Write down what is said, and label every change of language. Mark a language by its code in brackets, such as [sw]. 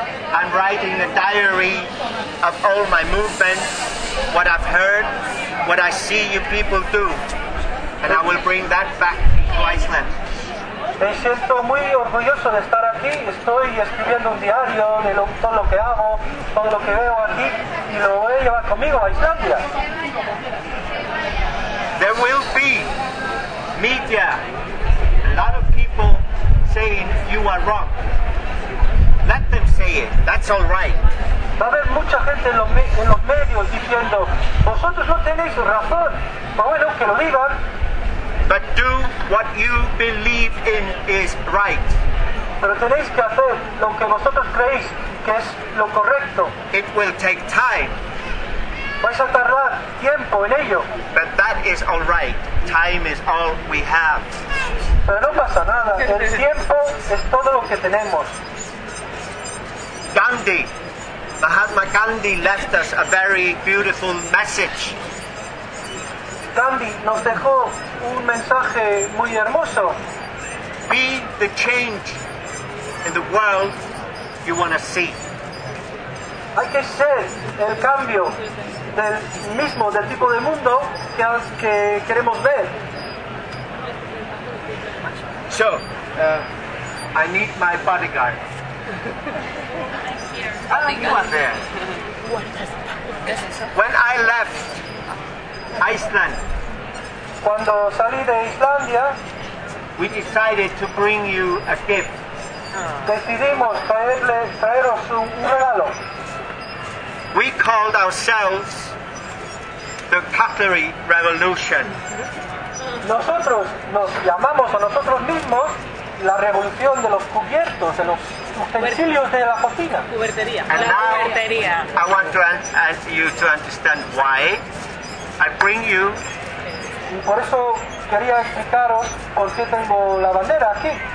[en] I'm writing a diary of all my movements, what I've heard, what I see you people do, and I will bring that back to Iceland. [es] Me siento muy orgulloso de estar aquí. Estoy escribiendo un diario de todo lo que hago, todo lo que veo aquí, y lo voy a llevar conmigo a Islandia. [en] There will be media, a lot of people saying you are wrong. Let them say it. That's all right. [es] Va a haber mucha gente en los medios diciendo vosotros no tenéis razón. Pero bueno, que lo digan. [en] But do what you believe in is right. [es] Pero tenéis que hacer lo que vosotros creéis que es lo correcto. [en] It will take time. [es] Vais a tardar tiempo en ello. [en] But that is all right. Time is all we have. [es] Pero no pasa nada. El tiempo es todo lo que tenemos. [en] Gandhi, Mahatma Gandhi, left us a very beautiful message. [es] Gandhi nos dejó un mensaje muy hermoso. [en] Be the change in the world you want to see. [es] Hay que ser el cambio del mismo, del tipo de mundo que queremos ver. [en] So, I need my bodyguard. I'm here. You are there. When I left Iceland, [es] cuando salí de Islandia, [en] we decided to bring you a gift. [es] Decidimos traeros un regalo. [en] We called ourselves the Cutlery Revolution. [es] Nosotros nos llamamos a nosotros mismos la revolución de los cubiertos, de los utensilios de la cocina. Cubertería. [en] And [es] la [en] now [es] cubertería. [en] I want to ask you to understand why I bring you. [es] Y por eso quería explicaros por qué tengo la bandera aquí.